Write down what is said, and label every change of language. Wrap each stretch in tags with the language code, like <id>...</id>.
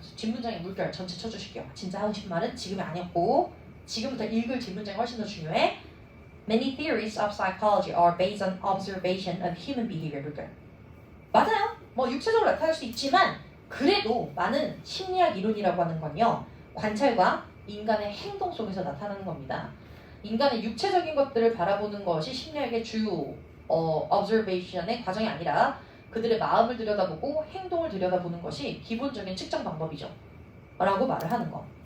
<ko>그래서 뒷문장의 물결 전체 쳐주실게요. 진짜 하고 싶은 말은 지금이 아니었고 지금부터 읽을 뒷문장이 훨씬 더 중요해.</ko> <en>Many theories of psychology are based on observation of human behavior.</en> <ko>물결. 맞아요. 뭐 육체적으로 나타날 수 있지만 그래도 많은 심리학 이론이라고 하는 건요 관찰과 인간의 행동 속에서 나타나는 겁니다. 인간의 육체적인 것들을 바라보는 것이 심리학의 주요 observation의 과정이 아니라 그들의 마음을 들여다보고 행동을 들여다보는 것이 기본적인 측정 방법이죠. 라고 말을 하는 거.</ko>